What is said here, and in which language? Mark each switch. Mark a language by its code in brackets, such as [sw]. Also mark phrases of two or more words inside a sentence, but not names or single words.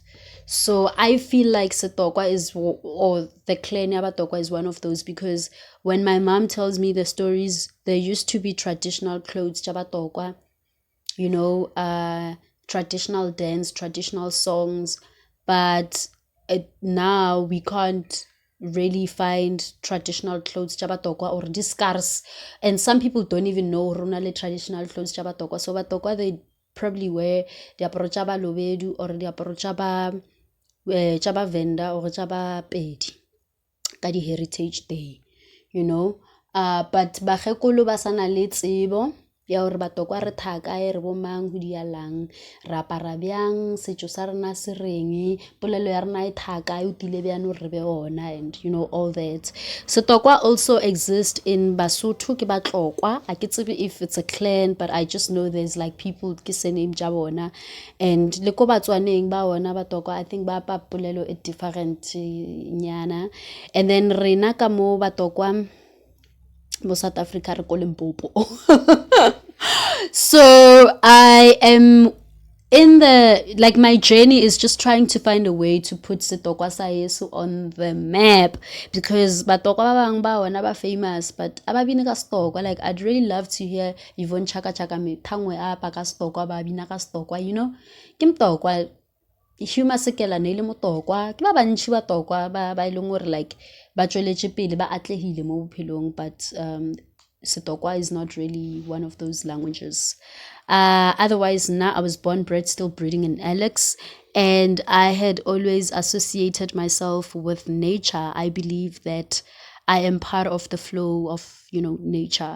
[en] So I feel like Setokwa is, or the clan Yabatokwa is one of those, because when my mom tells me the stories, there used to be traditional clothes, Jabatokwa, you know, traditional dance, traditional songs, but now we can't really find traditional clothes Jabatokwa or discars, and some people don't even know runale traditional clothes Jabatokwa. So Batokwa, they probably wear [nso] diaparo tša Balobedu [en] or [nso] diaparo tša ba Venda [en] or [nso] tša ba Pedi ka di Heritage Day, [en] you know. [nso] But bagekolo ba sana le tsebo ya gore Batokwa re thaka re bo mang ho dialang, ra apara bjang, setšo sa rena se reng, polelo ya rena e thaka e utile bjano re be ona, [en] and you know, all that. Setokwa also exists in Basotho [nso] ke Batlokwa. [en] I [nso] ke tsebe [en] if it's a clan, but I just know there's like people [nso] ke surname tša bona, [en] and [nso] le ko Batswaneng ba ona Batokwa, [en] I think [nso] ba apa polelo e different nyana. [en] And then [nso] rena ka mo Batokwa mo South Africa re ko Limpopo. [en] So I am in the, like, my journey is just trying to find a way to put Setokwa sa Yesu on the map, because Batokwa [nso] ba bang ba ona ba famous, [en] but [nso] ababine ka Setokwa. [en] Like, I'd really love to hear Yvonne Chaka Chaka [nso] me thangwe apa ka Setokwa, ba bina ka Setokwa, [en] you know. [nso] Ke Mtokwa Huma Sekela ne le Motokwa, ke ba bantši Batokwa ba ileng gore like ba tsweletše pele ba atlehile mo bophelong, [en] but Setokwa is not really one of those languages. Otherwise, now I was born, bred, still breeding in Alex, and I had always associated myself with nature. I believe that I am part of the flow of, you know, nature.